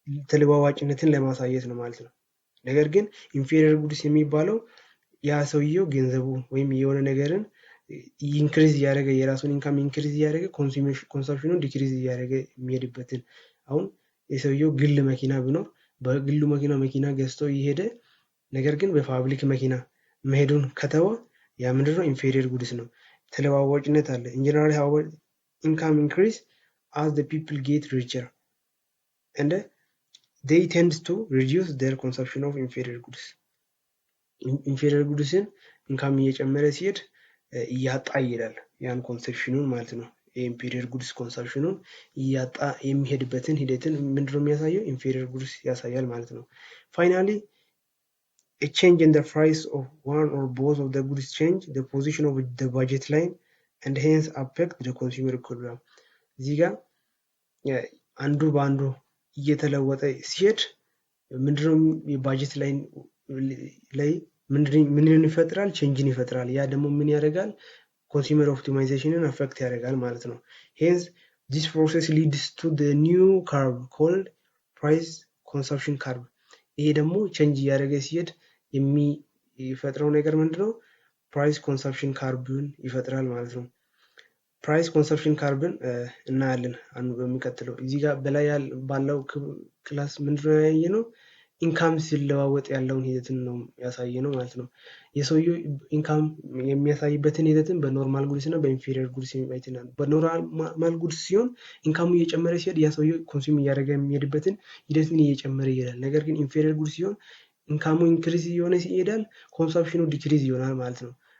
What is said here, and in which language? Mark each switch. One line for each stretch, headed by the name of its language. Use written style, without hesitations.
Amharic: ተለዋዋጭነትን ለማሳየት ነው ማለት ነው። ነገር ግን ኢንፌሪየር ጉድስ የሚባለው ያ ሰውየው ገንዘቡ ወይም የሆነ ነገርን ኢንክሪዝ እያደረገ የራሱን ኢንካም ኢንክሪዝ እያደረገ ኮንሰምፕሽኑን ዲክሪዝ እያደረገ የሚሄድበትን አሁን የሰውየው ግል መኪና ቢኖር በግሉ መኪና ገዝቶ እየሄደ ነገር ግን በፓብሊክ መኪና መሄዱን ከተወ ያ ምንድነው? ኢንፌሪየር ጉድስ ነው። ተለዋዋጭነት አለ። ኢንጀነራል
English: however income increase as the people get richer and they tend to reduce their consumption of inferior goods.
Amharic: ኢንፌሪየር ጉድስን ኢንካም እየጨመረ ሲሄድ እያጣ ይሄዳል ያን ኮንሰፕሽኑን ማለት ነው። የኢንፌሪየር ጉድስ ኮንሰፕሽኑን እያጣ የሚሄድበትን ሂደትን ምንድነው የሚያሳየው? ኢንፌሪየር ጉድስ ያሳያል ማለት ነው። ፋይናሊ
English: a change in the price of one or both of the goods change the position of the budget line and hence affect the consumer equilibrium.
Amharic: እዚህ ጋር አንዱ በአንዱ እየተለወጠ ሲሄድ ምንድነው የባጀት ላይን ላይ ምንን ይፈጥራል? ቼንጅን ይፈጥራል። ያ ደግሞ ምን ያደርጋል? ኮንሱመር ኦፕቲማይዜሽንን አፌክት ያደርጋል ማለት ነው። ሄንስ
English: this process leads to the new curve called price consumption curve.
Amharic: ይሄ ደግሞ ቼንጅ እያደረገ ሲሄድ የሚፈጥረው ነገር ምንድነው? ፕራይስ ኮንሰፕሽን ካርብን ይፈጥራል ማለት ነው። ፕራይስ ኮንሰፕሽን ካርብን እናያለን በሚቀጥለው። እዚህ ጋር በላይ ባለው ክላስ ምንድነው ያየነው? ኢንካም ሲለዋወጥ ያለውን ሂደትን ነው ያሳየነው ማለት ነው። የሰውየው ኢንካም የሚያሳይበትን ሂደትን በኖርማል ጉድስ እና በኢንፌሪየር ጉድስ አይተናል። በኖርማል ጉድስ ሲሆን ኢንካሙ እየጨመረ ሲሄድ ያ ሰውየው ኮንሱም እያደረገ የሚሄድበትን ሂደትን እየጨመረ ይሄዳል። ነገር ግን ኢንፌሪየር ጉድስ ሲሆን ኢንካሙ ኢንክሪዝ እየሆነ ይሄዳል፣ ኮንሰምፕሽኑ ዲክሪዝ ይሆናል ማለት ነው።